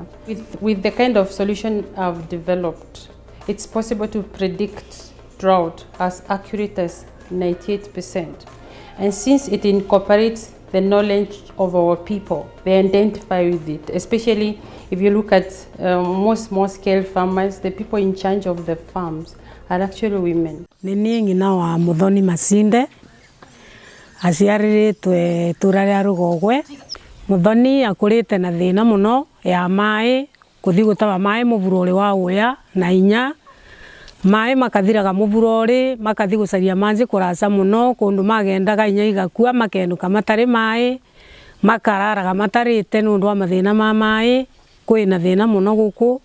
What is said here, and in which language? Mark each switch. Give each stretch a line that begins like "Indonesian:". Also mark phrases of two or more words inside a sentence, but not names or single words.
English: With the kind of solution I've developed, it's possible to predict drought as accurate as 98%. And since it incorporates the knowledge of our people, they identify with it. Especially if you look at most small-scale farmers, the people in charge of the farms are actually women.
Meru: Nini ngina wa Muthoni Masinde, aciariritwe itura ria Rugogwe. Muthoni akurite na thina muno ya mai, kuthi gutaba mai muvuro wa Uya na inya. Mai makathiraga muvuro makathi gucaria manji kuraca muno kundu magendaga inya igakua makenduka matari mai makararaga matarite nundu wa mathina ma mai kwina thina muno guku.